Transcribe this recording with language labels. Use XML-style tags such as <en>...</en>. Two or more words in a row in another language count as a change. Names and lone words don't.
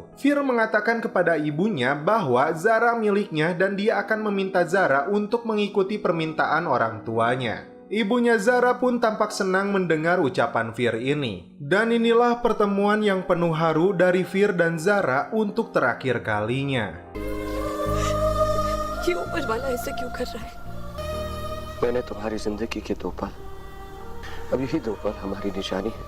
<id>Fir mengatakan kepada ibunya bahwa Zara miliknya dan dia akan meminta Zara untuk mengikuti permintaan orang tuanya. Ibunya Zara pun tampak senang mendengar ucapan Fir ini. Dan inilah pertemuan yang penuh haru dari Fir dan Zara untuk terakhir kalinya.</id> <hi>मैंने तुम्हारी जिंदगी के 2 पल, अब यही 2 पल हमारी निशानी है।</hi>